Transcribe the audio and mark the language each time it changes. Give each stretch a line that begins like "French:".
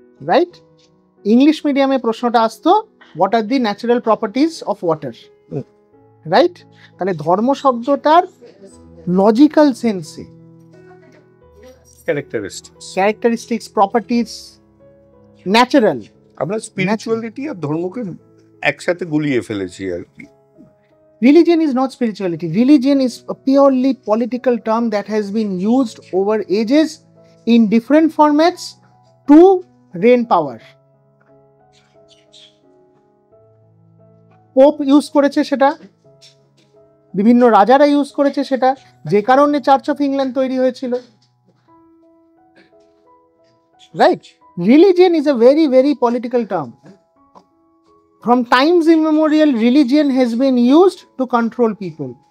English: Right?
Bangla: English মিডিয়ামে প্রশ্নটা আসতো
English: What are the natural properties of water. Right?
Bangla: তাহলে ধর্ম শব্দটার লজিক্যাল সেন্সে ক্যারেক্টারিস্টিক্স, প্রপার্টিজ, ন্যাচারাল, আমরা স্পিরিচুয়ালিটি আর ধর্মকে একসাথে গুলিয়ে ফেলেছি আর কি।
English: Religion is not spirituality. Religion is a purely political term that has been used over ages in different formats to reign power.
Bangla: Pope use করেছে সেটা, বিভিন্ন রাজারা ইউজ করেছে সেটা, যে কারণে চার্চ অফ ইংল্যান্ড তৈরি হয়েছিল।
English: Right? Religion is a very, very political term. From times immemorial, religion has been used to control people.